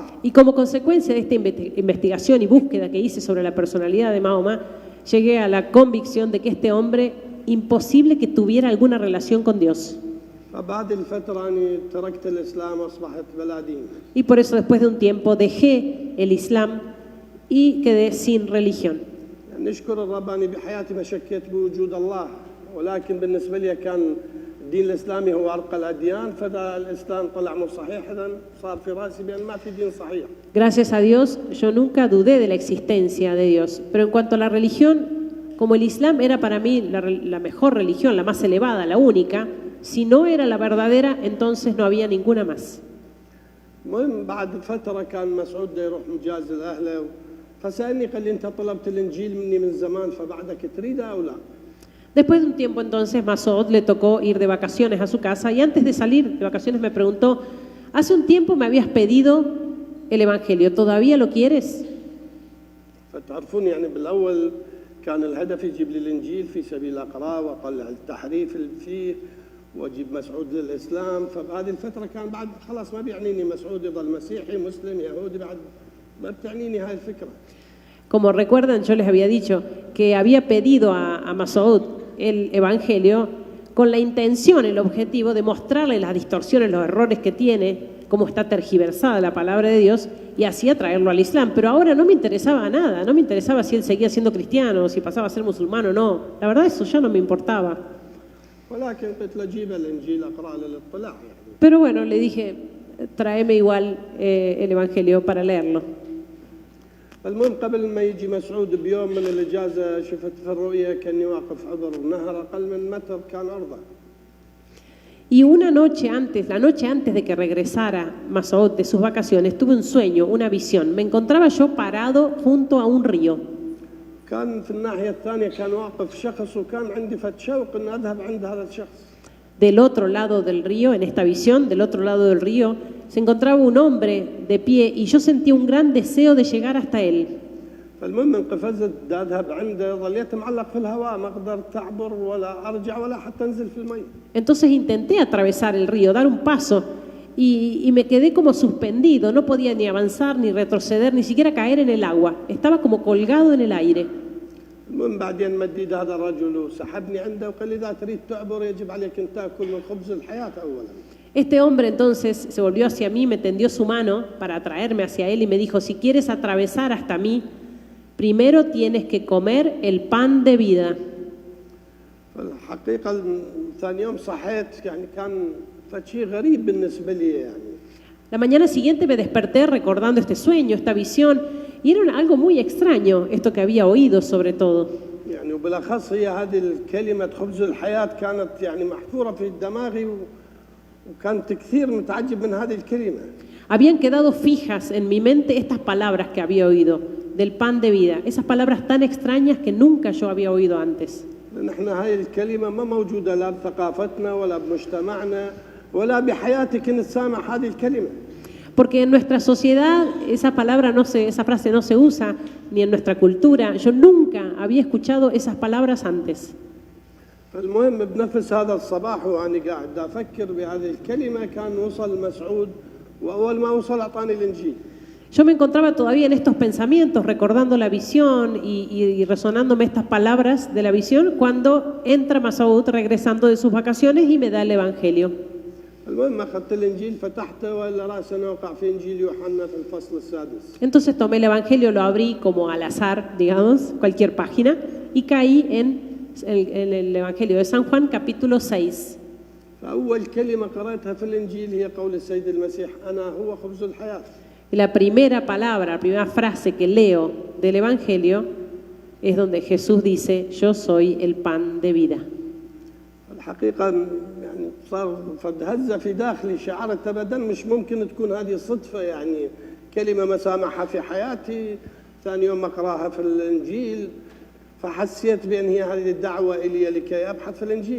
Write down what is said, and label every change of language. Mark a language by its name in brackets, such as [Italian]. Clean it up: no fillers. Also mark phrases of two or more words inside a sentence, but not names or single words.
[Spanish] Y como consecuencia de esta investigación y búsqueda que hice sobre la personalidad de Mahoma, llegué a la convicción de que este hombre, imposible que tuviera alguna relación con Dios. [Arabic] فبعد الفترة أنا تركت الإسلام وأصبحت بلا دين. [Spanish] Y por eso después de un tiempo dejé el Islam y quedé sin religión. [Arabic] يعني نشكر الرب أني بحياتي ما شكيت بوجود الله ولكن بالنسبة لي كان الدين الإسلامي هو أرقى الأديان فإذا الإسلام طلع مو صحيح إذا صار في رأسي بأن ما في دين صحيح. [Spanish] Gracias a Dios, yo nunca dudé de la existencia de Dios. Pero en cuanto a la religión, como el Islam era para mí la mejor religión, la más elevada, la única, si no era la verdadera, entonces no había ninguna más. [Arabic] المهم بعد فترة كان مسعود ده يروح مجاز لأهله فسألني قال لي أنت طلبت الإنجيل مني من زمان فبعدك تريده أو لا؟ [Spanish] Después de un tiempo entonces, Masoud le tocó ir de vacaciones a su casa y antes de salir de vacaciones me preguntó, hace un tiempo me habías pedido el Evangelio, ¿todavía lo quieres? [Arabic] فتعرفون يعني بالأول كان الهدف يجيب لي الإنجيل في سبيل أقرأ وأطلع التحريف اللي فيه وأجيب مسعود للإسلام فبهذه الفترة كان بعد خلاص ما بيعنيني مسعود يظل مسيحي مسلم يهودي بعد ما بتعنيني هاي الفكرة. [Spanish] Como recuerdan, yo les había dicho que había pedido a Masoud el Evangelio con la intención, el objetivo de mostrarle las distorsiones, los errores que tiene, cómo está tergiversada la palabra de Dios y así atraerlo al Islam. Pero ahora no me interesaba nada, no me interesaba si él seguía siendo cristiano, si pasaba a ser musulmán o no. La verdad eso ya no me importaba. [Arabic] ولكن قلت له جيب الإنجيل أقرأ للاطلاع يعني. [Spanish] Pero bueno, le dije, tráeme igual el Evangelio para leerlo. [Arabic] المهم قبل ما يجي مسعود بيوم من الإجازة شفت في الرؤيا كأني واقف عبر نهر أقل من متر كان عرضة. [Spanish] Y una noche antes, la noche antes de que regresara Masoud de sus vacaciones, tuve un sueño, una visión. Me encontraba yo parado junto a un río. [Arabic] كان في الناحية الثانية كان واقف شخص وكان عندي فت شوق إن أذهب عند هذا الشخص. [Spanish] Del otro lado del río, en esta visión, del otro lado del río, se encontraba un hombre de pie y yo sentía un gran deseo de llegar hasta él. [Arabic] فالمهم انقفزت دا أذهب عنده ظليت معلق في الهواء ما قدرت أعبر ولا أرجع ولا حتى أنزل في المي. [Spanish] Entonces intenté atravesar el río, dar un paso y me quedé como suspendido, no podía ni avanzar, ni retroceder, ni siquiera caer en el agua. Estaba como colgado en el aire. [Arabic] المهم بعدين مديد هذا الرجل وسحبني عنده وقال لي إذا تريد تعبر يجب عليك أن تأكل من خبز الحياة أولا. [Spanish] Este hombre entonces se volvió hacia mí, me tendió su mano para atraerme hacia él y me dijo, si quieres atravesar hasta mí, primero tienes que comer el pan de vida. [Arabic] الحقيقة ثاني يوم صحيت يعني كان فشي غريب بالنسبة لي يعني. [Spanish] La mañana siguiente me desperté recordando este sueño, esta visión, y era algo muy extraño, esto que había oído sobre todo. [Arabic] يعني وبالأخص هي هذه الكلمة خبز الحياة كانت يعني محفورة في دماغي وكانت كثير متعجب من هذه الكلمة. [Spanish] Habían quedado fijas en mi mente estas palabras que había oído, del pan de vida, esas palabras tan extrañas que nunca yo había oído antes. [Arabic] نحن هاي الكلمة ما موجودة لا بثقافتنا ولا بمجتمعنا ولا بحياتي كنت سامع هذه الكلمة. [Spanish] Porque en nuestra sociedad esa frase no se usa, ni en nuestra cultura. Yo nunca había escuchado esas palabras antes. [Arabic] فالمهم بنفس هذا الصباح وأنا قاعد أفكر بهذه الكلمة كان وصل مسعود وأول ما وصل أعطاني الإنجيل. [Spanish] Yo me encontraba todavía en estos pensamientos, recordando la visión y resonándome estas palabras de la visión, cuando entra Masoud regresando de sus vacaciones y me da el Evangelio. [Arabic] المهم أخذت الإنجيل فتحته وإلا رأسنا وقع في إنجيل يوحنا في الفصل السادس. [Spanish] Entonces tomé el Evangelio, lo abrí como al azar, digamos, cualquier página, y caí en el Evangelio de San Juan, capítulo 6. [Arabic] فأول كلمة قرأتها في الإنجيل هي قول السيد المسيح أنا هو خبز الحياة. [Spanish] La primera palabra, la primera frase que leo del Evangelio es donde Jesús dice, yo soy el pan de vida. [Arabic] الحقيقة يعني صار هزة في داخلي شعرت أبدا مش ممكن تكون هذه صدفة يعني كلمة ما سامعها في حياتي ثاني يوم أقرأها في الإنجيل فحسيت بأن هي هذه الدعوة إلي لكي أبحث في الإنجيل.